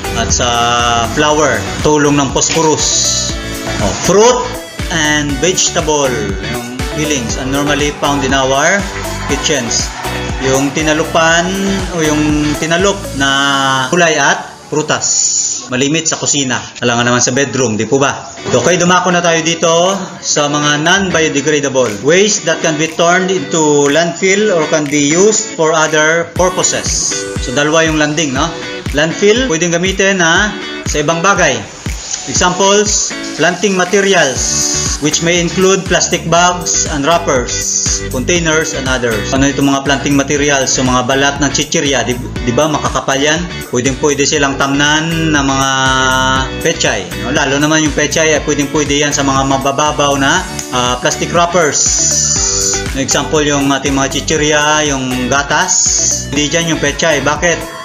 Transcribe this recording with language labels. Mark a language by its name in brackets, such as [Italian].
[Filipino] At sa flour, tulong ng phosphorus. [English] Fruit and vegetable, yung peelings are normally found in our kitchens. [Filipino] Yung tinalupan o yung tinalop na gulay at prutas, malimit sa kusina, alangan naman sa bedroom, di po ba? [English] Okay, [Filipino] dumako na tayo dito sa mga [English] non-biodegradable waste that can be turned into landfill or can be used for other purposes. [Filipino] So dalawa yung landing, no? Landfill, pwedeng gamitin sa ibang bagay. Examples, planting materials, [English] which may include plastic bags and wrappers, containers, and others. [Filipino] Ano itong mga planting materials? So mga balat ng chichirya, di ba makakapal yan? Pwede silang tamnan ng mga pechay. No? Lalo naman yung pechay ay pwede yan sa mga mabababaw na plastic wrappers. Example yung ating mga chichirya, yung gatas. Hindi dyan yung pechay. Bakit?